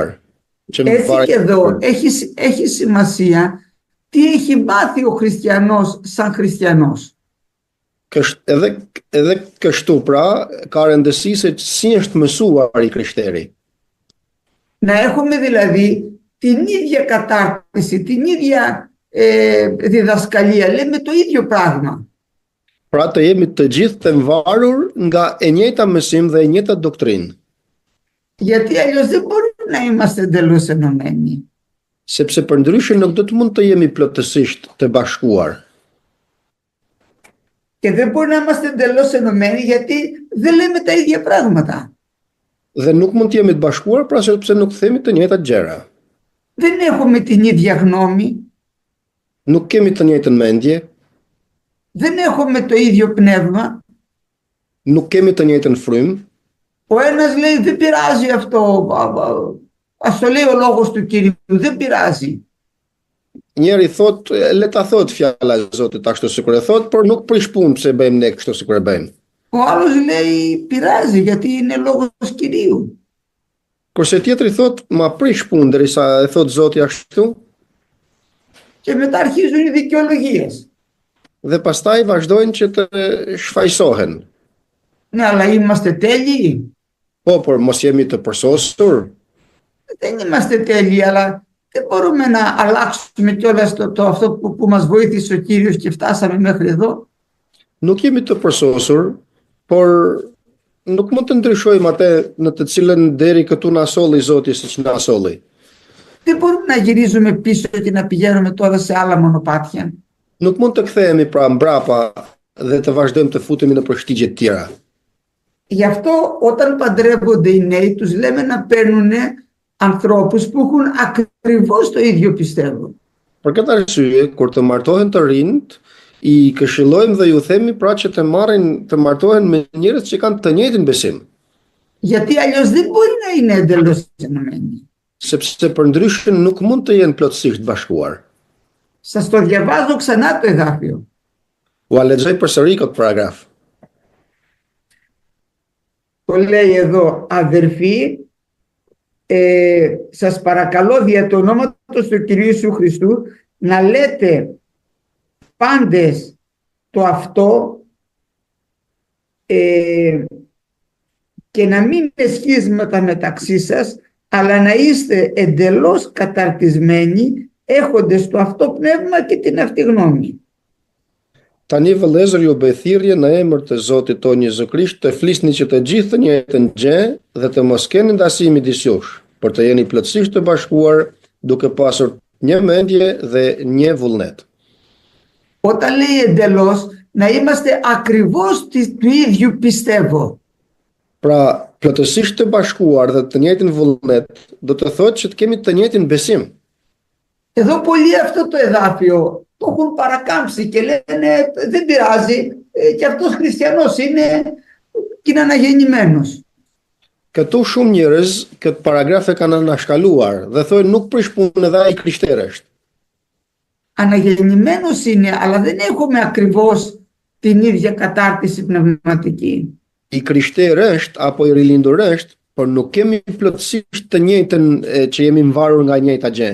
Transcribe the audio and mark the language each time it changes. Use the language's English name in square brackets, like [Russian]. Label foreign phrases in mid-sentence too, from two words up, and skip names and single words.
[Greek] Έτσι και εδώ έχει σημασία τι έχει μάθει ο χριστιανός σαν χριστιανός. [Albanian] Edhe kështu pra ka rëndësi se si është mësuar i krishterë. [Greek] Να έχουμε δηλαδή την ίδια κατάρτιση, την ίδια διδασκαλία, λέμε το ίδιο πράγμα. [Albanian] Pra të jemi të gjithë të mvarur nga e njëjta mësim dhe e njëjta doktrinë. [Greek] Γιατί αλλιώς δεν μπορούμε να είμαστε εντελώς ενωμένοι. [Albanian] Sepse përndryshe nuk do të mund të jemi plotësisht të bashkuar. [Greek] Και δεν μπορεί να είμαστε εντελώς ενωμένοι γιατί δεν λέμε τα ίδια πράγματα. [Albanian] Dhe nuk mund të jemi të bashkuar pra sepse nuk themi të njëjtat gjëra. [Greek] Δεν έχουμε την ίδια γνώμη. [Albanian] Nuk kemi të njëjtën mendje. [Greek] Δεν έχουμε το ίδιο πνεύμα. [Albanian] Nuk kemi të njëjtën frym. [Greek] Ο ένας λέει δεν πειράζει αυτό, ας το λέει ο λόγος του Κυρίου, δεν πειράζει. [Albanian] Njeri thot, le ta thot fjala e Zotit ashtu sikur e thot, por nuk prish punë pse bëjmë ne kështu sikur e bëjmë. [Greek] Ο άλλος λέει πειράζει γιατί είναι λόγος Κυρίου. [Albanian] Kurse tjetri thot, ma prish punë derisa e thot Zoti ashtu. [Greek] Και μετά αρχίζουν οι δικαιολογίες. [Albanian] Dhe pastaj vazhdojnë që të shfaqsohen. [Greek] Ναι, αλλά είμαστε τέλειοι. [Albanian] Po, por mos jemi të përsosur. [Greek] Δεν είμαστε τέλειοι, αλλά δεν μπορούμε να αλλάξουμε κιόλας αυτό που μας βοήθησε ο Κύριος και φτάσαμε μέχρι εδώ. [Albanian] Nuk jemi të përsosur, por nuk mund të ndryshojmë atë në të cilën deri këtu na solli Zoti siç na solli. [Greek] Δεν μπορούμε να γυρίζουμε πίσω και να πηγαίνουμε τώρα σε άλλα μονοπάτια. [Albanian] Nuk mund të kthehemi pra mbrapa dhe të vazhdojmë të futemi në përshtigje të tjera. [Greek] Γι' αυτό όταν παντρεύονται οι νέοι τους λέμε να παίρνουν ανθρώπους που έχουν ακριβώς το ίδιο πιστεύω. [Albanian] Për këtë arsye, kur të martohen të rinjt, i këshillojmë dhe ju themi pra që të martohen me njerëz që kanë të njëjtin besim. [Greek] Γιατί αλλιώς δεν μπορεί να είναι εντελώς ενωμένοι. [Albanian] Sepse përndryshe nuk mund të jenë plotësisht bashkuar. [Greek] Σας το διαβάζω ξανά το εδάφιο. [Albanian] Ua lexoj përsëri këtë paragraf. [Greek] Το λέει εδώ, αδερφοί, σας παρακαλώ δια του ονόματος του Κυρίου Ιησού Χριστού να λέτε πάντες το αυτό και να μην είναι σχίσματα μεταξύ σας, αλλά να είστε εντελώς καταρτισμένοι έχοντες το αυτό πνεύμα και την αυτή γνώμη. [Albanian] Tani vëllezër ju bëj thirrje në emër të Zotit tonë Jezu Krisht të flisni që të gjithë të njëjtën gjë dhe të mos keni ndasi midis jush, por të jeni plotësisht të bashkuar duke pasur një mendje dhe një vullnet. [Greek] Όταν λέει εντελώς, να είμαστε ακριβώς του ίδιου πιστεύω. [Albanian] Pra, plotësisht të bashkuar dhe të njëjtin vullnet, do të thotë që të kemi të njëjtin besim. [Greek] Εδώ πολλοί αυτό το εδάφιο το έχουν παρακάμψει και λένε δεν πειράζει και αυτός χριστιανός είναι και είναι αναγεννημένος. [Albanian] Këtu shumë njerëz këtë paragraf e kanë anashkaluar dhe thonë nuk prish punë edhe ai krishterë është. [Greek] Αναγεννημένος είναι, αλλά δεν έχουμε ακριβώς την ίδια κατάρτιση πνευματική. [Albanian] I krishterë është apo i rilindur është, por nuk kemi plotësisht të njëjtën që jemi mvarur nga njëjta gjë.